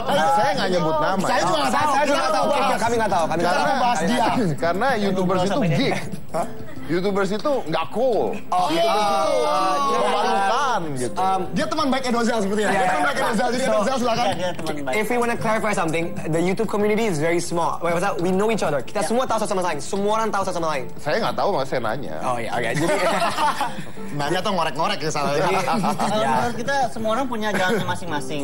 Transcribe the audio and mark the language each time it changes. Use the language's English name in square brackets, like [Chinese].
[Indonesian] Saya nggak nyebut nama. Saya juga nggak tahu. Kami nggak tahu. Kita bahas dia. Karena YouTubers itu geek. YouTubers itu nggak cool. YouTubers itu memalukan gitu. Dia teman baik Edozel sepertinya. Dia teman baik Edozel. Jadi Edozel silakan. [English] If we want to clarify something, the YouTube community is very small. We know each other. [Indonesian] Kita semua tahu satu sama lain. Semua orang tahu satu sama lain. Saya nggak tahu, makanya saya nanya. Oh iya, oke. Jadi nanya tuh ngorek-ngorek ya salah. Menurut kita semua orang punya jalannya masing-masing.